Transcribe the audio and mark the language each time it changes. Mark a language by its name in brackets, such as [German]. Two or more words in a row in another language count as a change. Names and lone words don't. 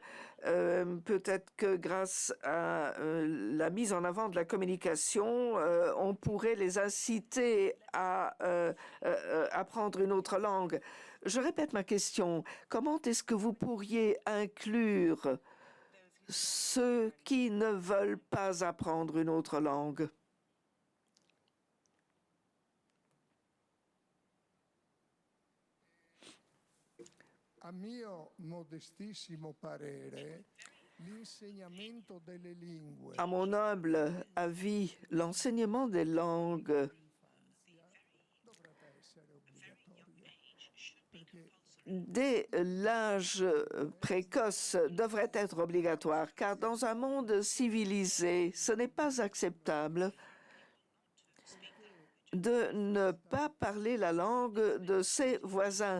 [French] Peut-être que grâce à la mise en avant de la communication, on pourrait les inciter à apprendre une autre langue. Je répète ma question. Comment est-ce que vous pourriez inclure ceux qui ne veulent pas apprendre une autre langue? [Italian] A mio modestissimo parere, l'insegnamento delle lingue. [French] À mon humble avis, l'enseignement des langues dès l'âge précoce devrait être obligatoire, car dans un monde civilisé, ce n'est pas acceptable de ne pas parler la langue de ses voisins.